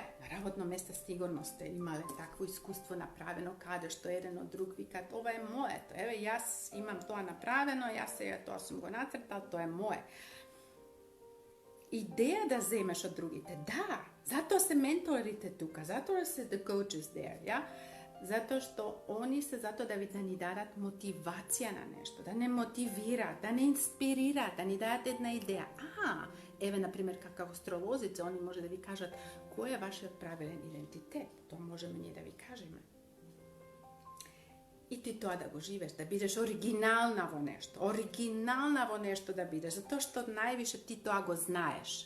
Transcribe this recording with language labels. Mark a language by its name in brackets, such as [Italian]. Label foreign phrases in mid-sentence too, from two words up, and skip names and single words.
[Macedonian] На работно место сигурно сте имале такво искуство направено, каде што еден од друг викат, ова е моето, еве јас имам тоа направено, јас сега тоа сум го нацртал, тоа е мое. Идеја да земеш од другите, да, затоа се менторите тука, затоа се [English] the coaches there, [Macedonian] ја? Затоа што они се затоа да ни дадат мотивација на нешто, да не мотивираат, да не инспирираат, да ни дадат една идеја. Еве, например, како астролозица, они може да ви кажат кој е вашиот правилен идентитет. Тоа можеме ние да ви кажеме. И ти тоа да го живееш, да бидеш оригинална во нешто да бидеш, затоа што највише ти тоа го знаеш.